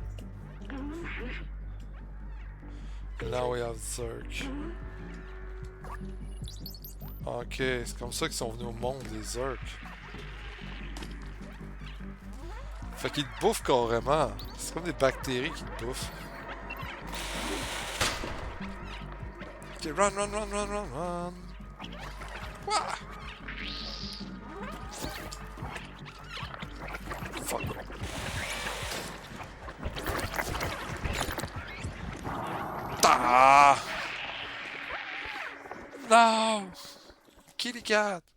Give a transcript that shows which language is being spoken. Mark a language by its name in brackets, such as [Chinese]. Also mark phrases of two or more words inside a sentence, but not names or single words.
[English] Now we have Zerk. [French] Ok, c'est comme ça qu'ils sont venus au monde, les Zerk. Fait qu'ils te bouffent carrément. C'est comme des bactéries qui te bouffent. [English] Ok, run, run, run, run, run, run. Wouah! Fuck. Ah! Non! Kitty cat!